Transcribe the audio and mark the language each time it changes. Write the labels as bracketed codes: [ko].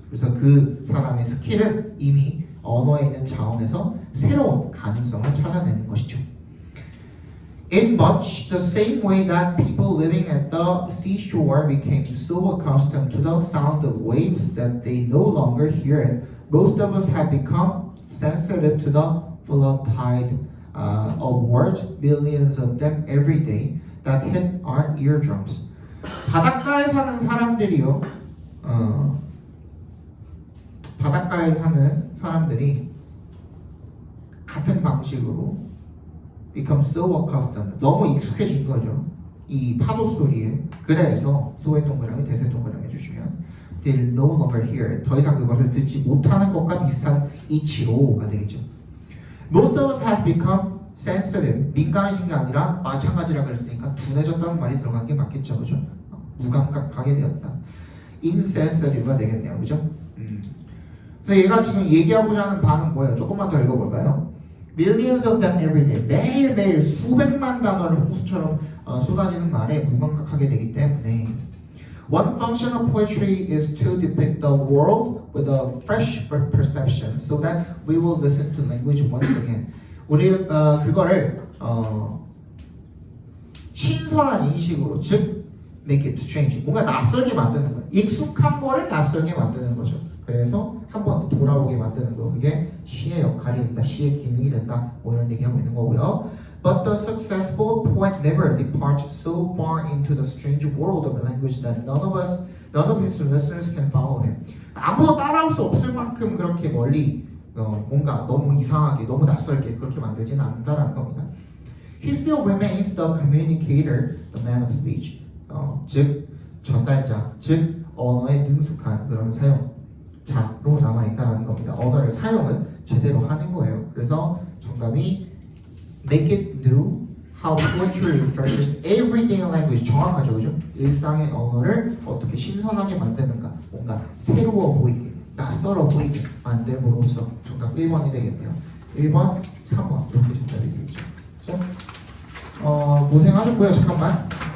[ko] 그래서 그 사람의 스킬은 이미 언어에 있는 자원에서 새로운 가능성을 찾아내는 것이죠. [en] In much the same way that people living at the seashore became so accustomed to the sound of waves that they no longer hear it, most of us have become sensitive to the flood tide of words, millions of them every day, that hit our eardrums. [ko] 바닷가에 사는 사람들이요, 바닷가에 사는 사람들이 같은 방식으로 [en] become so accustomed, [ko] 너무 익숙해진 거죠. 이 파도 소리에. 그래서 소의 동그라미, 대세 동그라미 해주시면 [en] they no longer hear it. [ko] 더 이상 그것을 듣지 못하는 것과 비슷한 이치로가 되겠죠. [en] Most of us have become sensitive. [ko] 민감해진 게 아니라 마찬가지라 그랬으니까 둔해졌다는 말이 들어가는 게 맞겠죠, 그죠? 무감각하게 되었다. insensitive가 되겠네요, 그죠? 그래서 얘가 지금 얘기하고자 하는 바는 뭐예요? 조금만 더 읽어볼까요? [en] Millions of them every day. [ko] 매일매일 수백만 단어를 홍수처럼 쏟아지는 말에 무감각하게 되기 때문에 [en] One function of poetry is to depict the world with a fresh perception so that we will listen to language once again. [ko] 우리 그거를 신선한 인식으로, 즉 [en] make it strange, [ko] 뭔가 낯설게 만드는 거예요. 익숙한 거를 낯설게 만드는 거죠. 그래서 한 번 더 돌아오게 만드는 거, 그게 시의 역할이 된다, 시의 기능이 된다, 뭐 이런 얘기하고 있는 거고요. [en] But the successful poet never departs so far into the strange world of language that none of his listeners can follow him. [ko] 아무도 따라올 수 없을 만큼 그렇게 멀리 뭔가 너무 이상하게, 너무 낯설게 그렇게 만들지는 않는다라는 겁니다. [en] He still remains the communicator, the man of speech. [ko] 즉 전달자, 즉 언어에 능숙한 그런 사용자로 남아있다는 겁니다. 언어를 사용은 제대로 하는 거예요. 그래서 정답이 [en] make it new, how poetry refreshes everyday language. [ko] 정확하죠, 그죠? 일상의 언어를 어떻게 신선하게 만드는가, 뭔가 새로워 보이게, 낯설어 보이게 만들므로써 정답 1번이 되겠네요. 1번, 3번 이렇게 정답이 되겠죠. 고생하셨고요. 잠깐만.